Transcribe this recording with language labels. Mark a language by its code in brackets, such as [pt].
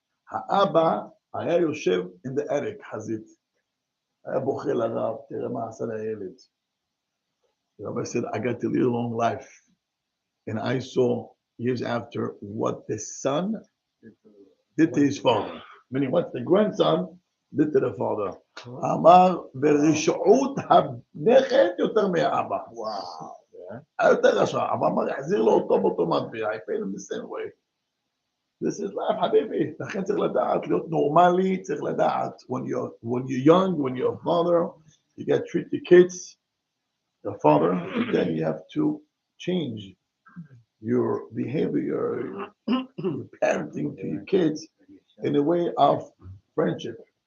[he] האבא היה יושב [en] in the attic, [he] חזית. היה בוכה לרב, תראה מה עשה לילד. [en] The rabbi said, I got to live a long life. And I saw years after what the son did to his father. Meaning what the grandson did to the father. [he] אמר, ברשעות הנכד יותר מהאבא. היה יותר רשע. אבל אמר, יחזיר לו אותו באותו מטבע. [en] I paid him the same way. This is life, חביבי. [he] לכן צריך לדעת, להיות נורמלי, צריך לדעת, [en] when you're young, when you're a father, you got to treat your kids, the father, then you have to change your behavior, your parenting to your kids in a way of friendship.